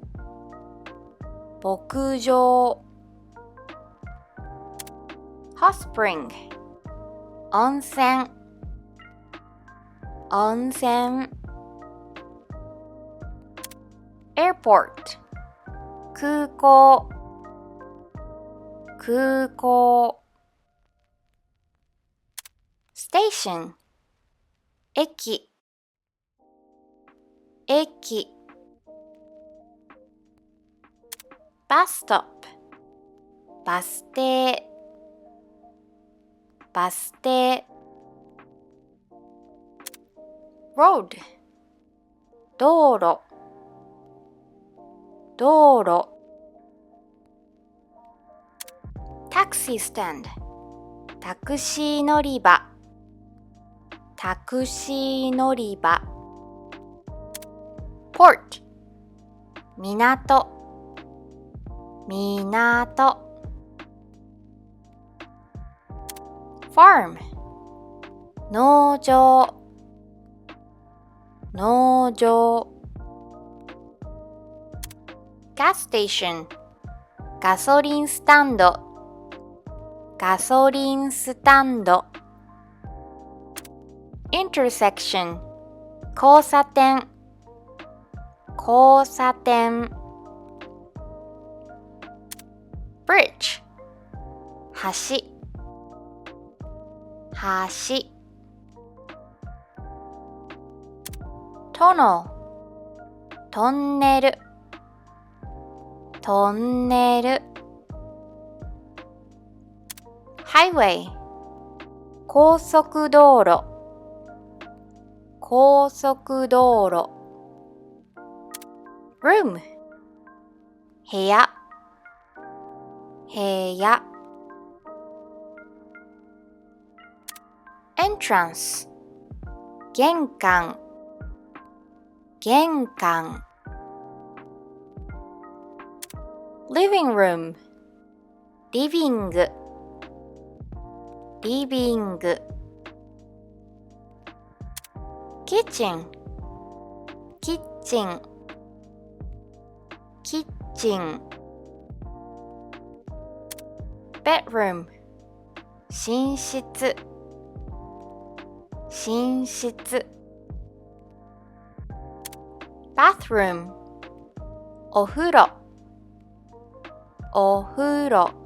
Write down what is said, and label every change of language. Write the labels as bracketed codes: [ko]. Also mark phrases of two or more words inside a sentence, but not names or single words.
[ja] 牧場 [en] hot spring [ja] 温泉温泉 airport 空港空港 station 駅駅 [en] bus stop [ja] バス停バス停 road 道路道路 taxi stand タクシー乗り場タクシー乗り場 port 港港 farm 農場農場 [en] gas station [ja] ガソリンスタンドガソリンスタンド intersection 交差点交差点 bridge 橋橋 tunnel トンネルトンネル highway 高速道路高速道路 room 部屋部屋 entrance 玄関玄関 [en] living room [ja] リビングリビング kitchen キッチンキッチン bedroom 寝室寝室 bathroom お風呂お風呂